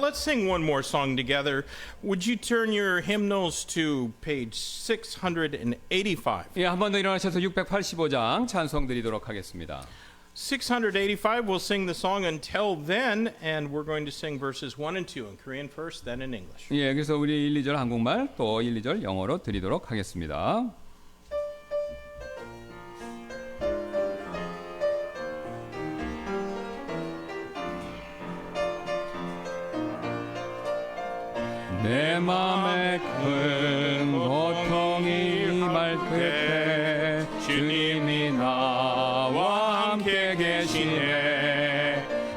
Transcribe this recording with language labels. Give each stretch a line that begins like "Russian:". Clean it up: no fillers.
English: Let's sing one more song together. Would you turn your hymnals to page 685?
Korean: 예, 한 번 더 일어나셔서 685장 찬송 드리도록 하겠습니다.
English: 685, we'll sing the song Until Then, and we're going to sing verses 1 and 2 in Korean first, then in English.
Korean: 예, 그래서 우리 1, 2절 한국말 또 1, 2절 영어로 드리도록 하겠습니다. 내 맘에 큰 고통이 임할 그때 주님이 나와 함께 계시네.